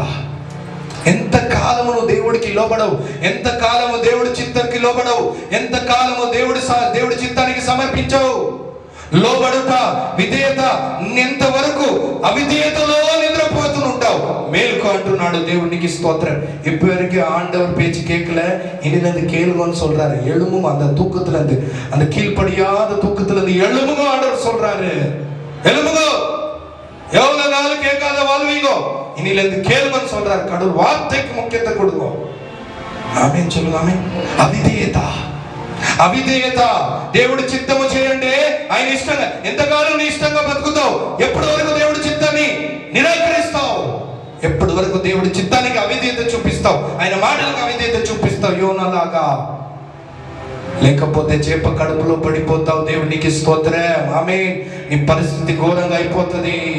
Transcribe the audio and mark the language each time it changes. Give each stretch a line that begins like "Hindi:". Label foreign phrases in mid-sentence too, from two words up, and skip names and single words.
Telugu: ఎంత కాలము నువ్వు దేవుడికి లోబడవు ఎంత కాలము దేవుడి చిత్తానికి లోబడవు ఎంత కాలము దేవుడి చిత్తానికి సమర్పించవు లోబడుట విధేయత ఎంత వరకు అవిధేయతలో నిద్రపోతుంటావు மேல்கோ అంటున్నాడు దేవునికి స్తోత్రం
Tamil: இப்போ வரைக்கும் ஆண்டவர் பேச்சு கேட்கல இனிலிருந்து கேளுங்கன்னு சொல்றாரு எழும்பும் அந்த தூக்கத்துல இருந்து அந்த கீழ்ப்படியாத தூக்கத்துல இருந்து எழும்புங்க ஆண்டவர் சொல்றாரு எழும்புங்க எவ்வளவு நாள் கேட்காத வாழ்வீங்க இனிலிருந்து கேளுங்கன்னு சொல்றாரு கடவுள் வார்த்தைக்கு முக்கியத்துவம் கொடுங்க ஆமென் சொல்லுங்க ஆமென்
Telugu: అవిధేయత దేవుడి చిత్తము చేయండి ఆయన ఇష్టంగా ఎంతకాలం నీ ఇష్టంగా బతుకుతావు ఎప్పటి వరకు దేవుడి చిత్తాన్ని నిరాకరిస్తావు ఎప్పటి వరకు దేవుడి చిత్తానికి అవిధేయత చూపిస్తావు ఆయన మాటలకు అవిధేయత చూపిస్తావు యోనాలాగా లేకపోతే చేప కడుపులో పడిపోతావు దేవునికి స్తోత్రం ఆమేన్ నీ పరిస్థితి ఘోరంగా అయిపోతుంది